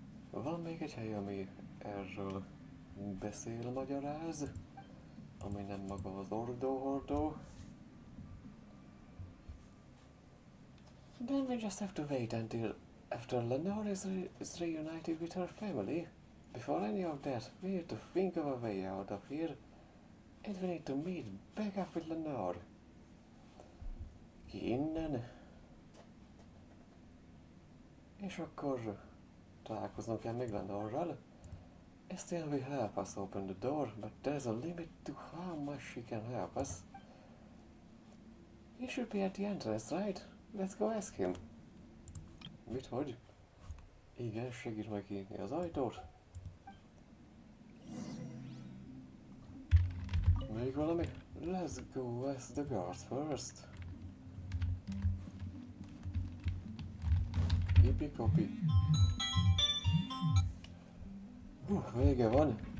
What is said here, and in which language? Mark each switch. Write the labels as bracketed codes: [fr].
[hu] Van még egy hely, ami erről beszél, magyaráz, ami nem maga az Ordo. [en] Then we just have to wait until after Lenore is reunited with her family. Before any of that, we need to think of a way out of here. And we need to meet back up with Lenore. [hu] Ki innen. És akkor találkoznunk kell még Lenore-ral. [en] Still will help us open the door, but there's a limit to how much she can help us. He should be at the entrance, right? Let's go ask him. Mit, hogy? [hu] Igen, segíts meg kinyitni az ajtót. Még valami? [en] Let's go ask the guards first. Yippee-kopi. [hu] Vége van.